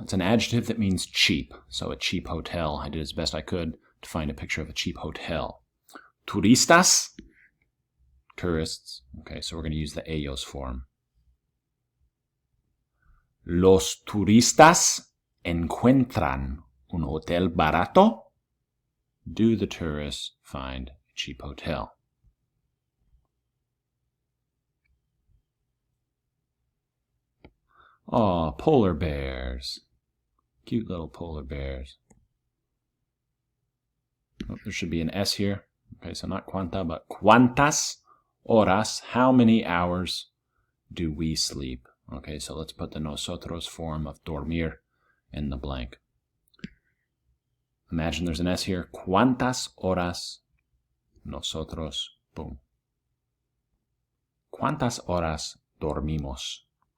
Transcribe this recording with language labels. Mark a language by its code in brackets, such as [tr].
[en] It's an adjective that means cheap. So a cheap hotel. I did as best I could to find a picture of a cheap hotel. Turistas, tourists. Okay, so we're going to use the ellos form. [es] Los turistas encuentran un hotel barato. [en] Do the tourists find a cheap hotel? Oh, polar bears. Cute little polar bears. Oh, there should be an S here. Okay, so not cuanta, but [es] cuántas horas, [en] how many hours do we sleep? Okay, so let's put the nosotros form of dormir in the blank. Imagine there's an S here. [es] ¿Cuántas horas nosotros, boom. ¿Cuántas horas dormimos?